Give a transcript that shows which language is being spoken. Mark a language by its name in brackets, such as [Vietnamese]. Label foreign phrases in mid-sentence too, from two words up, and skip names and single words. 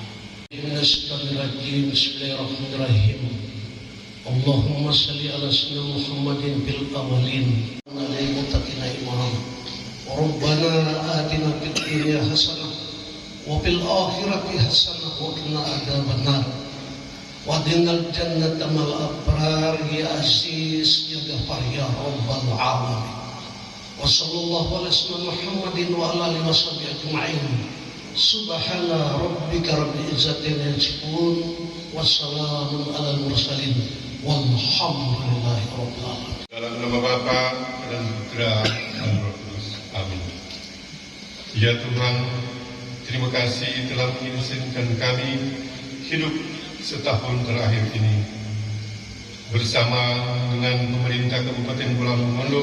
[Arabic] بسم الله الرحمن الرحيم. اللهم صل على سيدنا محمد في الأولين وللمتقين إمام. ربنا آتنا في الدنيا حسنة وفي الآخرة حسنة وقنا عذاب النار. وأدخلنا الجنة مع الأبرار يا عزيز يا غفار يا رب العالمين. وصلى الله على سيدنا محمد وعلى آله وصحبه أجمعين. سبحان ربك رب العزة عما يصفون وسلام على المرسلين والحمد لله رب العالمين. [Indonesian] Dalam nama Bapa dan Putra dan Roh Kudus. Amin. Ya Tuhan, terima kasih telah mengizinkan kami hidup setahun terakhir ini bersama dengan pemerintah Kabupaten Bolang Mongondo.